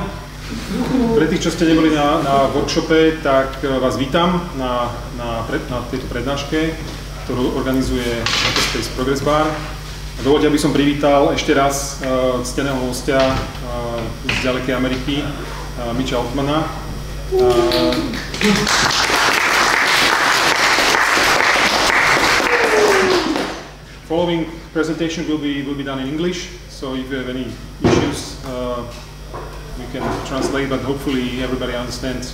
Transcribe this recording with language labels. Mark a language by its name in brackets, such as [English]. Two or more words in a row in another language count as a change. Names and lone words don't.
[Slovak] Pre tých, čo ste neboli na workshope, tak vás vítam na tejto prednáške, ktorú organizuje Space Progress Bar. Dovoľte, aby som privítal ešte raz cteného hostia z ďalekej Ameriky, Mitchaltmana. [English] Following presentation will be done in English, so if you have any issues, we can translate, but hopefully everybody understands.